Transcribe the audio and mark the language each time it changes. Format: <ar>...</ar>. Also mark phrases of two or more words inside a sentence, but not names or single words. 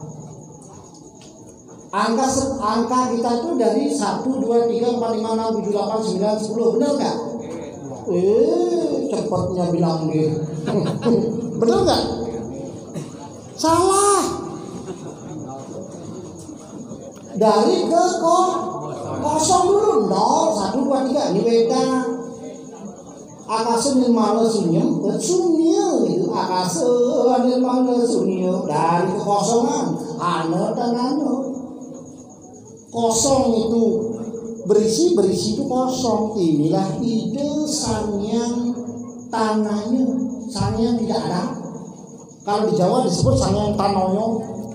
<id>Angka kita itu dari 1, 2, 3, 4, 5, 6, 7, 8, 9, 10. Benar nggak? Cepatnya bilang gitu. Benar nggak? Salah. Dari ke kosong dulu. 0, 1, 2, 3. Ini beda.</id> <sa>आकाश निर्मल शून्यम् शून्य itu. आकाश निर्मल शून्य.</sa> <id>Dari kekosongan. Ana dan ana. Kosong itu berisi itu kosong. Inilah ide Sang Yang tanahnya. Sang Yang tidak ada. Kalau di Jawa disebut Sang Yang Tanoyo.</id>